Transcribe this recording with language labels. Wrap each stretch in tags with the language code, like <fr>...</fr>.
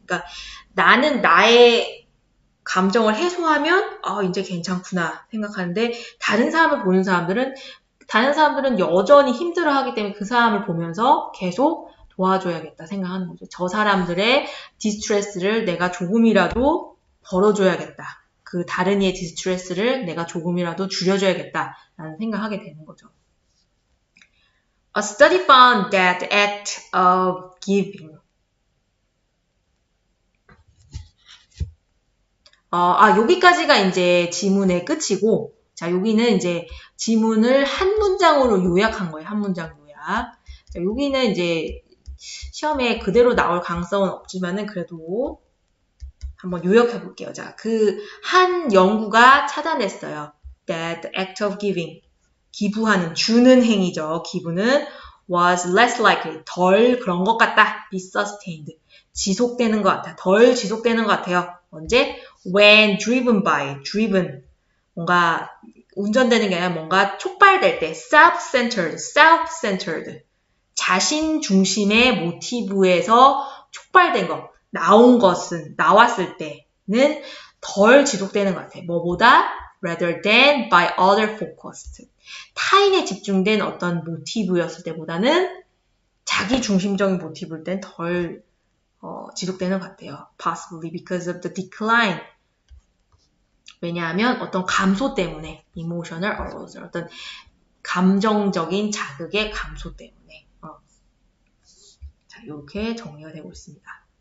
<ko>그러니까 나는 나의 감정을 해소하면 이제 괜찮구나 생각하는데 다른 사람을 보는 사람들은 여전히 힘들어하기 때문에 그 사람을 보면서 계속 도와줘야겠다 생각하는 거죠. 저 사람들의 디스트레스를 내가 조금이라도 덜어줘야겠다. 그 다른 이의 디스트레스를 내가 조금이라도 줄여줘야겠다라는 생각하게 되는 거죠.</ko> <en>A study found that the act of giving.</en> <ko>여기까지가 이제 지문의 끝이고, 자, 여기는 이제 지문을 한 문장으로 요약한 거예요. 한 문장 요약. 자, 여기는 이제 시험에 그대로 나올 가능성은 없지만은 그래도 한번 요약해 볼게요. 자, 그 한 연구가 찾아냈어요.</ko> <en>That the act of giving.</en> <ko>기부하는, 주는 행위죠. 기부는</ko> <en>was less likely,</en> <ko>덜 그런 것 같다.</ko> <en>be sustained,</en> <ko>지속되는 것 같아. 덜 지속되는 것 같아요. 언제?</ko> <en>when driven by,</en> <ko>driven, 뭔가 운전되는 게 아니라 뭔가 촉발될 때, self-centered, 자신 중심의 모티브에서 촉발된 것, 나왔을 때는 덜 지속되는 것 같아. 뭐보다?</ko> <en>rather than by other focused.</en> <ko>타인에 집중된 어떤 모티브였을 때보다는 자기 중심적인 모티브일 땐 덜 지속되는 것 같아요.</ko> <en>Possibly because of the decline.</en> <ko>왜냐하면 어떤 감소 때문에</ko> <en>emotional arousal,</en> <ko>어떤 감정적인 자극의 감소 때문에. 자, 이렇게 정리가 되고 있습니다.</ko>